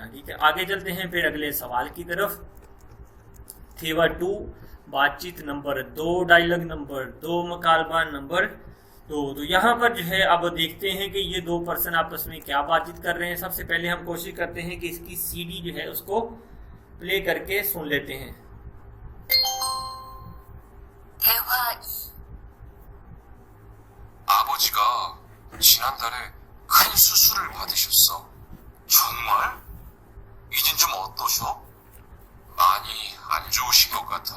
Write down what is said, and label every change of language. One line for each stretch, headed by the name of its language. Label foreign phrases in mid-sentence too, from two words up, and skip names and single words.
Hindi: ठीक है, आगे चलते हैं फिर अगले सवाल की तरफ। थेवा 2, बातचीत नंबर 2,
English: dialogue number
Hindi: 2, मकालबा नंबर 2। तो यहाँ पर जो है अब देखते हैं कि ये दो पर्सन आपस में क्या बातचीत कर रहे हैं। सबसे पहले हम कोशिश करते हैं कि इसकी सीडी जो है उसको प्ले करके सुन लेते हैं।
Korean: 대화 2. 아버지가 지난달에 큰 수술을 받으셨어. 정말? 이젠 좀 어떠셔? 많이 안 좋으신 것 같아.